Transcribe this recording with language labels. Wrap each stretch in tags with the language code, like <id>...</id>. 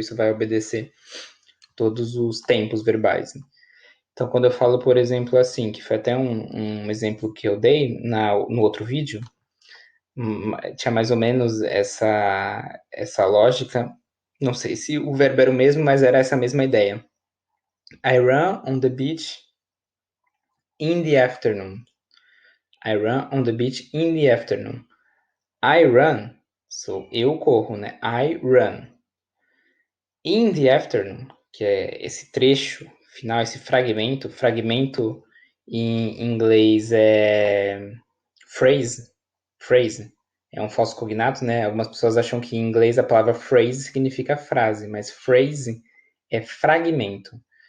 <pt>Isso vai obedecer todos os tempos verbais. Então, quando eu falo, por exemplo, assim, que foi até um exemplo que eu dei no outro vídeo, tinha mais ou menos essa lógica. Não sei se o verbo era o mesmo, mas era essa mesma ideia.</pt> <en>I run on the beach in the afternoon. I run on the beach in the afternoon. I run,</en> <pt>sou eu corro, né? I run.</pt> <en>In the afternoon,</en> <pt>que é esse trecho final, esse fragmento em inglês é phrase, é um falso cognato, né? Algumas pessoas acham que em inglês a palavra phrase significa frase, mas phrase é fragmento.</pt>